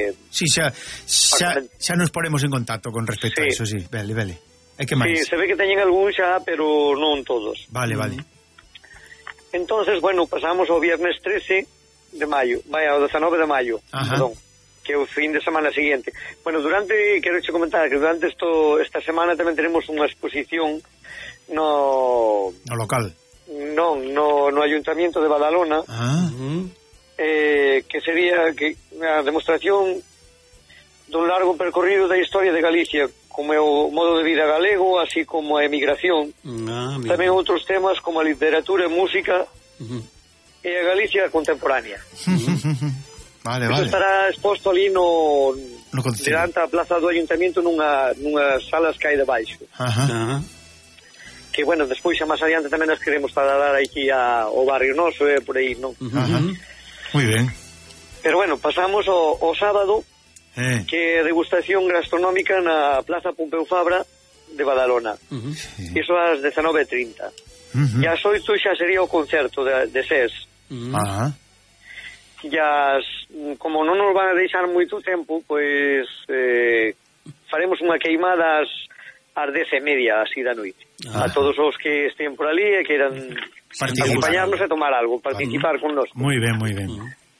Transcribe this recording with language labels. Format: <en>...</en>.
<gl>Sí, xa nos ponemos en contacto con respecto sí, a eso, sí. Vale. E que máis? Sí, se ve que teñen algún xa, pero non todos. Vale. Entonces, bueno, pasamos ao viernes 13 de maio. Vaya, ao 19 de maio. Ajá. Perdón. Que o fin de semana siguiente. Bueno, durante, quero che comentar que durante esta semana tamén tenemos unha exposición no local. Non, no Ayuntamiento de Badalona. Ah. Que sería que a demostración dun largo percorrido da historia de Galicia, como é o modo de vida galego, así como a emigración. Tamén outros temas como a literatura e música. E a Galicia contemporánea. Vale. Estará exposto ali no delante da plaza do ayuntamiento nunha salas que hai debaixo. Ajá. Que, bueno, despois xa máis adiante tamén as queremos trasladar aquí ao barrio noso e por aí, non? Moi ben. Pero bueno, pasamos o sábado, que degustación gastronómica na plaza Pompeu Fabra de Badalona. Sí. Iso ás 19:30. E ás 8 xa sería o concerto de SES.</gl> <es>Ya, como no nos van a dejar mucho tiempo, pues faremos una queimada a 10:30, así de noche. A todos los que estén por allí y quieran acompañarnos a tomar algo, participar con nosotros. Muy bien.</es>